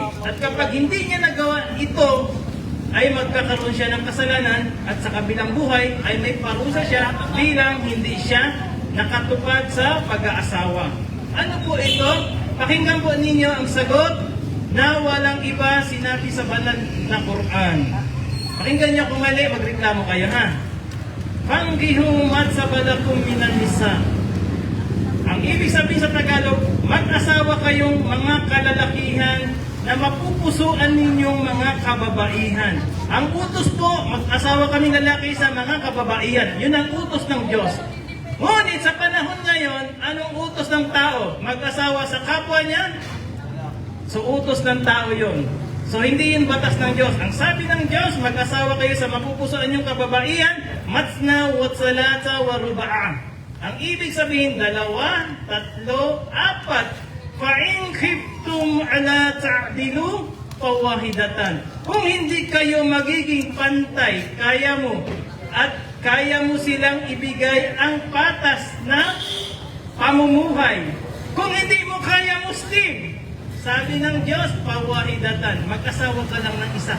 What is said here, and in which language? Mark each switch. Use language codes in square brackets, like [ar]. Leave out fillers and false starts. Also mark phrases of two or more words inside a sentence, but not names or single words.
[tl] At kapag hindi niya nagawa ito, ay magkakaroon siya ng kasalanan at sa kabilang buhay ay may parusa siya bilang hindi siya nakatupad sa pag-aasawa. Ano po ito? Pakinggan po ninyo ang sagot na walang iba sinabi sa banal na Quran. Pakinggan niyo kung mali, magreklamo kayo ha. [ar] فانكحوا ما طاب لكم من النساء. [tl] Ang ibig sabihin sa Tagalog, mag-asawa kayong mga kalalakihan na mapupusuan ninyong mga kababaihan. Ang utos po, mag-asawa kaming lalaki sa mga kababaihan. Yun ang utos ng Diyos. Ngunit sa panahon ngayon, anong utos ng tao? Mag-asawa sa kapwa niya? So utos ng tao yun. So hindi yun batas ng Diyos. Ang sabi ng Diyos, mag-asawa kayo sa mapupusuan niyong kababaihan, [ar] مثنى وثلاث ورباع. [tl] Ang ibig sabihin, 2, 3, 4. [ar] فإن خفتم ألا تعدلوا فواحدة. [tl] Kung hindi kayo magiging pantay, kaya mo at kaya mo silang ibigay ang patas na pamumuhay. Kung hindi mo kaya, Muslim, sabi ng Diyos, pawahidatan, mag-asawa ka lang ng isa.